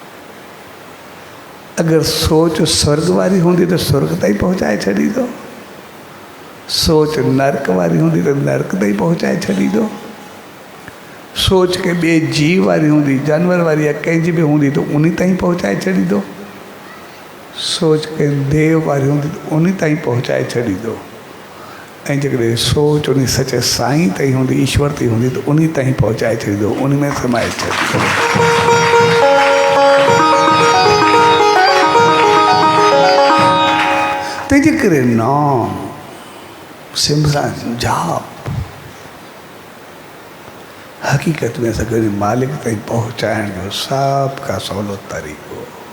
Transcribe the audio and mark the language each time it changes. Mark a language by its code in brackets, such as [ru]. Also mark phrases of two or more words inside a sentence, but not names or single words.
[sd] अगरि सोच स्वर्ग वारी हूंदी त स्वर्ग ताईं पहुचाए छॾींदो। सोच नर्क वारी हूंदी त नर्क ताईं पहुचाए छॾींदो। सोच के ॿिए जीव वारी हूंदी, जानवर वारी या कंहिंजी बि हूंदी त उन ताईं पहुचाए छॾींदो। सोच के देव वारी हूंदी त उन ताईं पहुचाए छॾींदो। ऐं जेकॾहिं सोच उन सचे साईं ताईं हूंदी, ईश्वर ताईं हूंदी त उन ताईं पहुचाए छॾींदो, उन में समाए छॾींदो। तंहिंजे करे नाम सिमरन जाप हक़ीक़त में असांखे मालिक ताईं पहुचाइण जो सभ खां सवलो तरीक़ो।